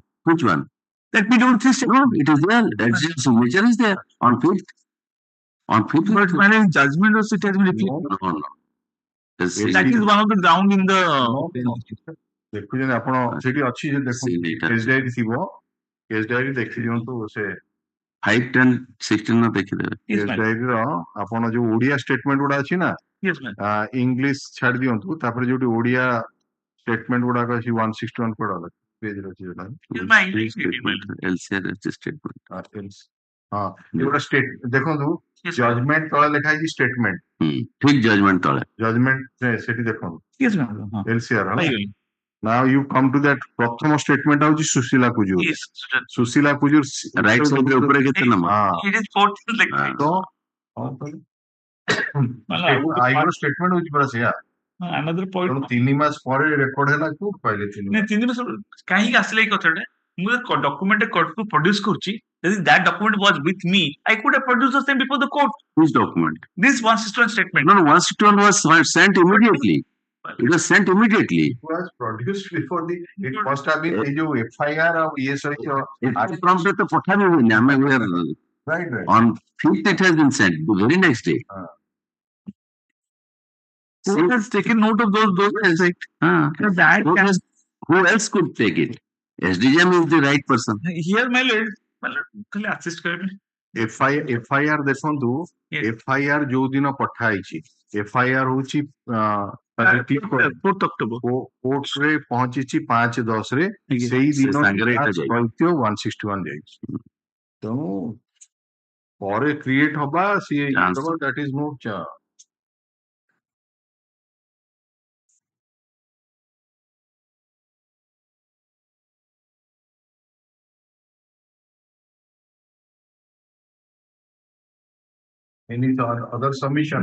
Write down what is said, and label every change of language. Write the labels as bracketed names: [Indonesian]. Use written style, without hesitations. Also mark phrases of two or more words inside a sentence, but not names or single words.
[English] which one that PW3 no it is there that's your signature is there on 5th but my judgment also it has been reflected no that is one of the ground in the [Odia] ଦେଖୁଛନ୍ତି ଆପଣ ସେଠି ଅଛି ଯେ ଦେଖନ୍ତୁ [English] case diary [Odia] ଥିବ [English] case diary [Odia] ଦେଖି ଦିଅନ୍ତୁ ସେ 5, 10, 16 ନା ଦେଖିଦେବେ [English] case diary [Odia] ଆପଣ ଯୋଉ ଓଡିଆ ଷ୍ଟେଟମେଣ୍ଟ ଗୁଡା ଅଛି ନା ଇଂଲିଶ ଛାଡି ଦିଅନ୍ତୁ ତାପରେ ଯୋଉଠି ଓଡିଆ ଷ୍ଟେଟମେଣ୍ଟ ଗୁଡାକ ଅଛି 161 କୋଡ ପେଜରେ ଅଛି ଯୋଉଟା [English] LCR statement [Odia] ଏଗୁଡା ଦେଖନ୍ତୁ ଜଜମେଣ୍ଟ ତଳେ ଲେଖା ହେଇଛି ଷ୍ଟେଟମେଣ୍ଟ ଠିକ ଜଜମେଣ୍ଟ ତଳେ ଜଜମେଣ୍ଟ ସେଠି ଦେଖନ୍ତୁ [English] LCR Now you come to that [Odia] ପ୍ରଥମ ଷ୍ଟେଟମେଣ୍ଟ ହଉଛି ସୁଶୀଲା କୁଜୁର ସୁଶୀଲା କୁଜୁର [English] right side [Odia] ରେ ଉପରେ କେତେ ନମ୍ବର [English] it is 14 like [Odia] ଆଇର ଷ୍ଟେଟମେଣ୍ଟ ହଉଛି ପୁରା ସେଇଆ [English] another point [Odia] 3 ମାସ ପରେ ରେକର୍ଡ ହେଲା କୋଉଠି ପାଇଲେ 3 ମାସ କାହିଁକି ଆସିଲା ଏଇ କଥାଟା ମୁଁ ଡକ୍ୟୁମେଣ୍ଟ କୋର୍ଟକୁ ପ୍ରୋଡ୍ୟୁସ କରୁଛି ଯଦି [English] that document was with me I could have produced the same before the court which document this 161 statement no 161 was sent immediately it was sent immediately it was produced before the it must have been a FIR or ESI from the [Odia] ପଠାବି ହୁଏନି ଆମେ [English] right on 5th it has been sent the very next day who has taken note of those aspects who else could take it SDGM is the right person here my lord ଖାଲି assist କରିବେ [Odia] FIR ଦେଖନ୍ତୁ FIR ଯୋଉ ଦିନ ପଠା ହେଇଛି FIR ହଉଛି 4th October କୋର୍ଟରେ ପହଞ୍ଚିଛି 5/10 ରେ ସେଇ ଦିନ 161 ଯାଇଛି ତେଣୁ ପରେ କ୍ରିଏଟ ହବା ସିଏ [English] that is no any other submission